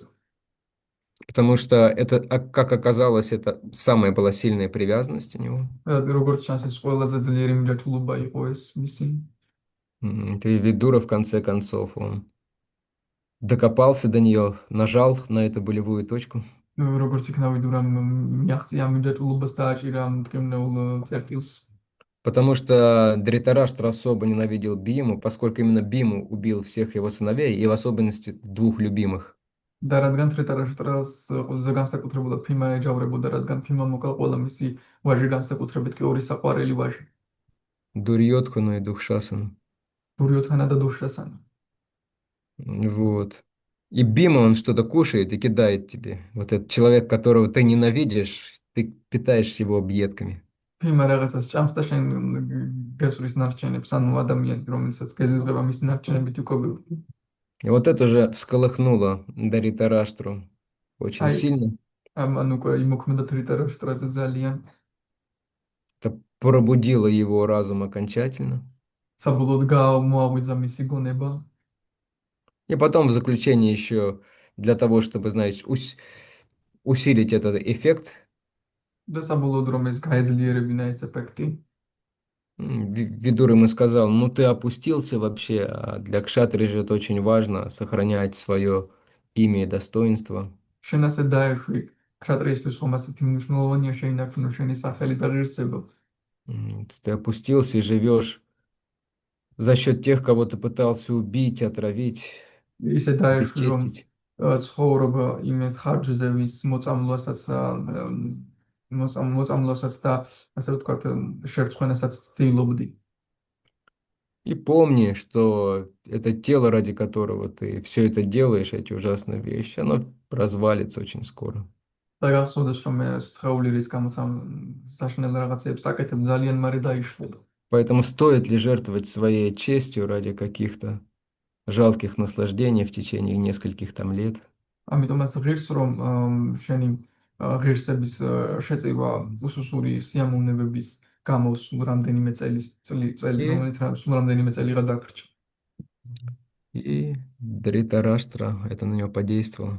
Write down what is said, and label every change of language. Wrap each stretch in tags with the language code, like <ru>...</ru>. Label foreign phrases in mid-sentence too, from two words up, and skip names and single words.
<ru>Потому что это, как оказалось, это самая была сильная привязанность у него.</ru> <ka>როგორც ჩანს, ეს ყველაზე ძლიერი მირაჭულობა იყო ეს მისი.</ka> <ru>И Видура, в конце концов, он докопался до нее, нажал на эту болевую точку.</ru> <ka>როგორც იქნა ვიდურამ მიაღწია მირაჭულობას და აჭირა მტკივნეულ წერტილს.</ka> <ru>Потому что Дритараштра особо ненавидел Биму, поскольку именно Биму убил всех его сыновей, и в особенности двух любимых.</ru> <ka>და რადგან ტრიტარაშტრას ყველაზე განსაკუთრებულად ფიმა ეჯავრებოდა, რადგან ფიმა მოკლა ყველა მისი ვაჟი, განსაკუთრებით კი ორი საყვარელი ვაჟი,</ka> <ru>Дурьотхану и Духшасану.</ru> <ka>დურიოთანა და დუშრასანა.</ka> <ru>Вот. И Бима, он что-то кушает и кидает тебе. Вот этот человек, которого ты ненавидишь, ты питаешь его объедками.</ru> <ka>ფიმა რაღაცას ჭამს და შენ გასვრის ნარჩენებს, ანუ ადამიანი, რომელსაც გეზიზღება მის ნარჩენებით იკვებება.</ka> <ru>И вот это уже всколыхнуло Даритараштру очень</ru> <ka>აი,</ka> <ru>сильно.</ru> <ka>ამან უკვე იმოქმედა ტრიტარაშტრაზე ძალიან.</ka> <ru>Это пробудило его разум окончательно.</ru> <ka>საბოლოოდ მოაღვიძა მისი გონება.</ka> <ru>И потом в заключение еще для того, чтобы, знаешь, усилить этот эффект,</ru> <ka>და საბოლოოდ რომ ეს გაეძლიერებინა ეს ეფექტი.</ka> <ru>Видур ему сказал, ну ты опустился вообще, а для кшатри же это очень важно, сохранять свое имя и достоинство.</ru> <ka>შენ ასე დაეშვი ქშატრიისთვის ხომ ასეთი მნიშვნელოვანია შეინარჩუნო შენი სახელი და ღირსება.</ka> <ru>Ты опустился и живешь за счет тех, кого ты пытался убить, отравить,</ru> <ka>ისე დაეშვი რომ</ka> <ru>обесчестить.</ru> <ka>ცხოვრობა იმედ ხარჯზე, ვის მოწამვლასაც მოწამვლასაც და ასე ვთქვათ, შერცხვენასაც ცდილობდი.</ka> <ru>И помни, что это тело, ради которого ты все это делаешь, эти ужасные вещи, оно развалится очень скоро.</ru> <ka>და გახსოვდეს, რომ მე სხეული რის გამოც ამ საშინელ რაღაცებს აკეთებ, ძალიან მალე დაიშლება.</ka> <ru>Поэтому стоит ли жертвовать своей честью ради каких-то жалких наслаждений в течение нескольких там лет?</ru> <ka>ამიტომაც ღირს რომ შენი ღირსების შეწირვა უსუსური სიამოვნებების გამო სულ რამდენიმე წელი,</ka> <ru>И,</ru> <ka>რომელიც სულ რამდენიმე წელიღა დაგრჩა.</ka> <ru>и Дритараштра, это на нее подействовало.</ru>